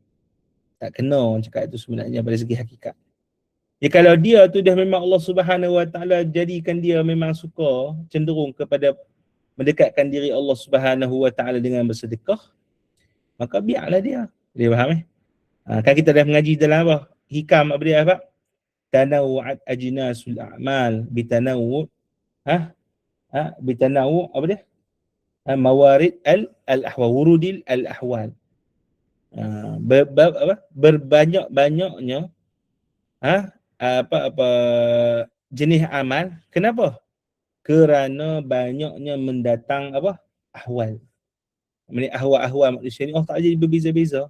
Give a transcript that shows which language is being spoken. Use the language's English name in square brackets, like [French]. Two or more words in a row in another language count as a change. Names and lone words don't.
[Malay] Tak kena orang cakap itu sebenarnya pada segi hakikat. Ya, kalau dia tu dah memang [Arabic] الله سبحانه وتعالى [Malay] jadikan dia memang suka cenderung kepada mendekatkan diri [Arabic] الله سبحانه وتعالى [Malay] dengan bersedekah, maka biarlah dia. Dia faham kan kita dah mengaji dalam apa? Hikam apa dia apa? [Arabic] تنوعت أجناس الأعمال بتنوع بتنوع' [Malay] apa dia? [Arabic] موارد الأحوال، ورود الأحوال. [Malay] Berbanyak-banyaknya apa jenis amal. Kenapa? Kerana banyaknya mendatang apa? Ahwal. Ahwal manusia ni [Arabic] الله تعالى [Malay] jadi berbeza-beza.